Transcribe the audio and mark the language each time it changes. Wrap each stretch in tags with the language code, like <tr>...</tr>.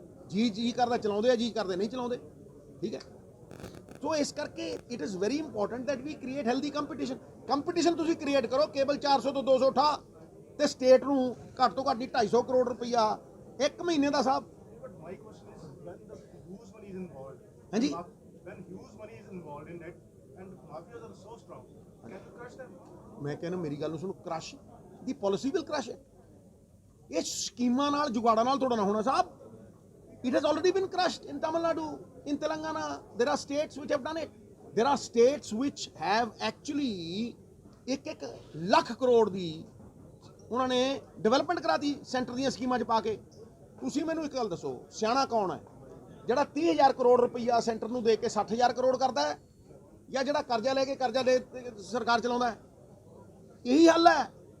<pa>ਜੀ ਕਰਦਾ ਚਲਾਉਂਦੇ ਆ, ਜੀ ਕਰਦੇ ਨਹੀਂ ਚਲਾਉਂਦੇ, ਠੀਕ ਹੈ। ਸੋ ਇਸ ਕਰਕੇ</pa> <en>It is very important that we create healthy competition.</en> <pa>Competition ਤੁਸੀਂ ਕ੍ਰੀਏਟ ਕਰੋ, ਕੇਬਲ 400 ਤੋਂ 200 ਉਠਾ, ਤੇ ਸਟੇਟ ਨੂੰ ਘੱਟ ਤੋਂ ਘੱਟ 250 ਕਰੋੜ ਰੁਪਈਆ 1 ਮਹੀਨੇ ਦਾ ਸਾਹਿਬ।</pa> <en>My question is, when the huge money is involved,</en> <pa>Hanji?</pa> <en>when huge money is involved in it, and the mafias are so strong, can you crush them?</en> <pa>ਮੈਂ ਕਹਿੰਦਾ ਮੇਰੀ ਗੱਲ ਨੂੰ ਸੁਣੋ, crush ਦੀ policy will crush ਹੈ। ਇਹ ਸਕੀਮਾਂ ਨਾਲ ਜੁਗਾੜਾਂ ਨਾਲ ਥੋੜਾ ਨਾ ਹੋਣਾ ਸਾਹਿਬ।</pa> <en>It has already been crushed in Tamil Nadu, in Telangana. There are states which have done it. There are states which have actually</en> <pa>1 lakh crore ਦੀ ਉਹਨਾਂ ਨੇ ਡਿਵੈਲਪਮੈਂਟ ਕਰਾਤੀ ਸੈਂਟਰ ਦੀਆਂ ਸਕੀਮਾਂ 'ਚ ਪਾ ਕੇ। ਤੁਸੀਂ ਮੈਨੂੰ ਇੱਕ ਗੱਲ ਦੱਸੋ, ਸਿਆਣਾ ਕੌਣ ਹੈ? ਜਿਹੜਾ 30,000 ਕਰੋੜ ਰੁਪਈਆ ਸੈਂਟਰ ਨੂੰ ਦੇ ਕੇ 60,000 ਕਰੋੜ ਕਰਦਾ ਹੈ, ਜਾਂ ਜਿਹੜਾ ਕਰਜ਼ਾ ਲੈ ਕੇ ਕਰਜ਼ਾ ਦੇ ਸਰਕਾਰ ਚਲਾਉਂਦਾ ਹੈ? ਇਹੀ ਹੱਲ ਹੈ।</pa>